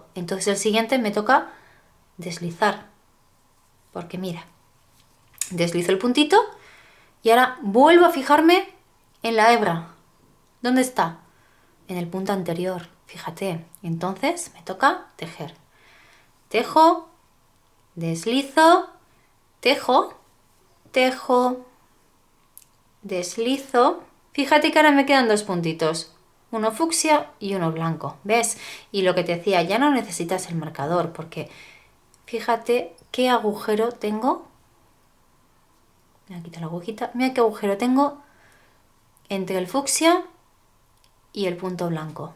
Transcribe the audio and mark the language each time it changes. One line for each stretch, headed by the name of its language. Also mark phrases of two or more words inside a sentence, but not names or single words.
Spanish: Entonces el siguiente me toca deslizar. Porque mira, deslizo el puntito y ahora vuelvo a fijarme en la hebra. ¿Dónde está? En el punto anterior. Fíjate. Entonces me toca tejer. Tejo, deslizo, tejo, tejo, deslizo. Fíjate que ahora me quedan dos puntitos. Uno fucsia y uno blanco. ¿Ves? Y lo que te decía, ya no necesitas el marcador porque fíjate qué agujero tengo. Me voy a quitar la agujita. Mira qué agujero tengo entre el fucsia y el punto blanco.